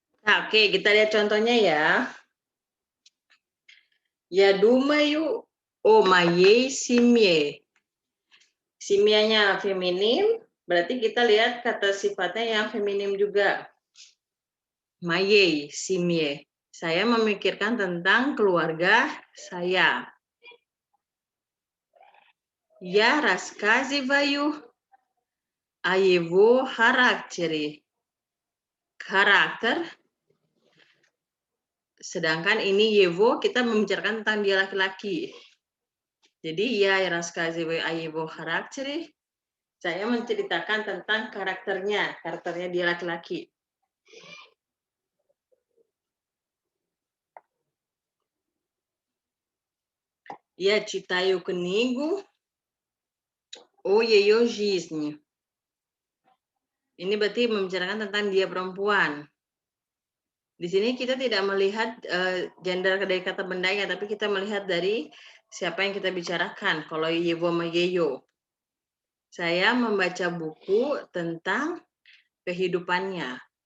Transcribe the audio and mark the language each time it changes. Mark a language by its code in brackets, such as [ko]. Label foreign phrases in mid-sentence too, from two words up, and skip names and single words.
[id] Oke, kita lihat contohnya ya. [ru] Ya думаю о моей семье. [id] Simianya feminim, berarti kita lihat kata sifatnya yang feminim juga. [ru] Моей семье. [id] Saya memikirkan tentang keluarga saya. [ru] Я рассказываю о его характере. [id] Karakter. Sedangkan ini его kita membicarakan tentang dia laki-laki. [ru] Jadi ya рассказываю о его характере. [id] Saya menceritakan tentang karakternya dia laki-laki. [ru] Я читаю книгу о ее жизни. [id] Ini berarti membicarakan tentang dia perempuan. Di sini kita tidak melihat gender dari kata bendanya, tapi kita melihat dari siapa yang kita bicarakan. Kalau Yevo sama Yeyo. Saya membaca buku tentang kehidupannya.